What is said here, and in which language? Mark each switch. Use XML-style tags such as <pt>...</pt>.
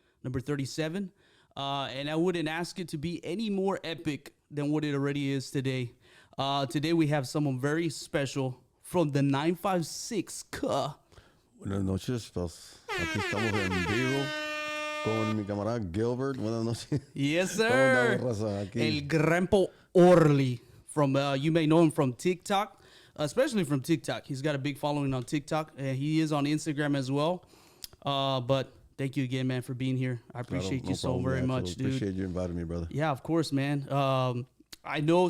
<en>And I wouldn't ask it to be any more epic than what it already is today. Today we have someone very special from the 956.</en> <es>Buenas noches. Pues, aquí estamos en vivo con mi camarada Gilbert. Buenas noches.</es> <en>Yes, sir.</en> <es>¿Cómo andamos, Rosa? Aquí. El GrampaOrly.</es> <en>From you may know him from TikTok, especially from TikTok. He's got a big following on TikTok, and he is on Instagram as well. But thank you again, man, for being here. I appreciate you so very much, dude. Appreciate you inviting me, brother. Yeah, of course, man. I know.</en>